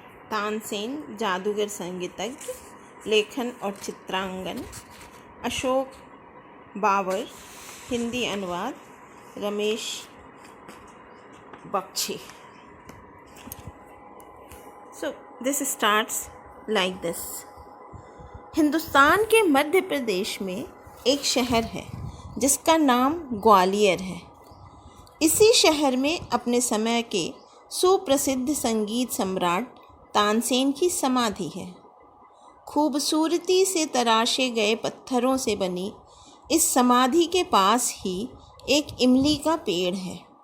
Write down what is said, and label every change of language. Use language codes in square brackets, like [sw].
[hi] तानसेन जादूगर संगीतज्ञ, लेखन और चित्रांकन अशोक बाबर, हिंदी अनुवाद Ramesh Bakshi. [en] So this starts like this. [hi] Hindustan के मध्य प्रदेश में एक शहर है जिसका नाम ग्वालियर है. इसी शहर में अपने समय के सुप्रसिद्ध संगीत सम्राट तानसेन की समाधि है. खूबसूरती से तराशे गए पत्थरों से बनी इस समाधि के पास ही एक इमली का पेड़ है.